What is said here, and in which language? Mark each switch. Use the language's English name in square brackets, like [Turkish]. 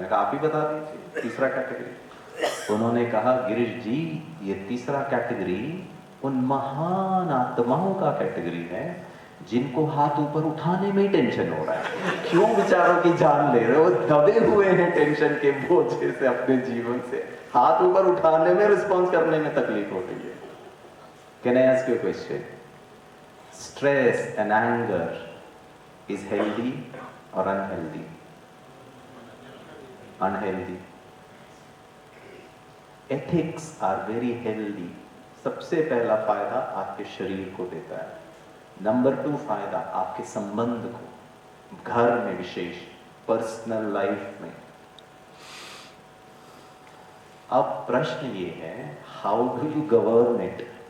[Hindi] मैंने कहा आप ही बता दीजिए तीसरा कैटेगरी। उन्होंने कहा गिरीश जी ये तीसरा कैटेगरी उन महान आत्माओं का कैटेगरी है जिनको हाथ ऊपर उठाने में ही टेंशन हो रहा है। क्यों बेचारों की जान ले रहे हो? दबे हुए हैं टेंशन के बोझे से अपने जीवन से, हाथ ऊपर उठाने में, रिस्पॉन्स करने में तकलीफ हो रही है। [English] Can I ask you a question? Stress and anger is healthy or unhealthy? Unhealthy. Ethics are very healthy. [Hindi] सबसे पहला फायदा आपके शरीर को देता है, नंबर 2 फायदा आपके संबंध को, घर में विशेष, पर्सनल लाइफ में। अब प्रश्न ये है, [English] How do you govern it?